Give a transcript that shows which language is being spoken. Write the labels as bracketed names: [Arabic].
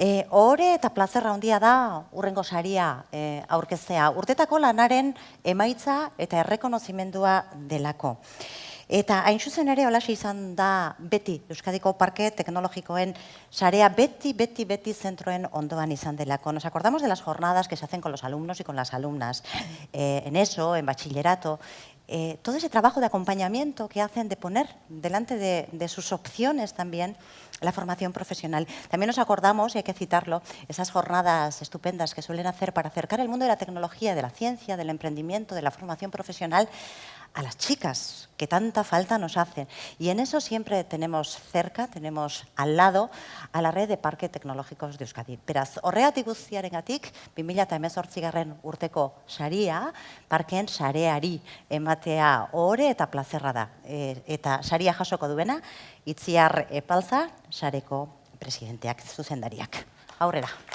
[Basque] Ohore eta plazerra handia da hurrengo saria aurkeztea. Urtetako lanaren emaitza eta errekonozimendua delako. Eta hain zuzen ere holaxe izan da beti Euskadiko Parke Teknologikoen sarea beti zentroen ondoan izan delako. [Spanish] Nos acordamos de las jornadas que se hacen con los alumnos y con las alumnas, en ESO, en bachillerato, todo ese trabajo de acompañamiento que hacen de poner delante de sus opciones también la formación profesional. También nos acordamos, y hay que citarlo, esas jornadas estupendas que suelen hacer para acercar el mundo de la tecnología, de la ciencia, del emprendimiento, de la formación profesional a las chicas, que tanta falta nos hacen. Y en eso siempre tenemos cerca, tenemos al lado, a la red de Parque Tecnológicos de Euskadi. [Basque] Beraz, horregatik guztiarengatik, 2018 urteko saria, parkeen sareari ematea ohore eta plazerra da. Eta saria jasoko duena, Itziar Epalza, sareko presidenteak, zuzendariak. Aurrera.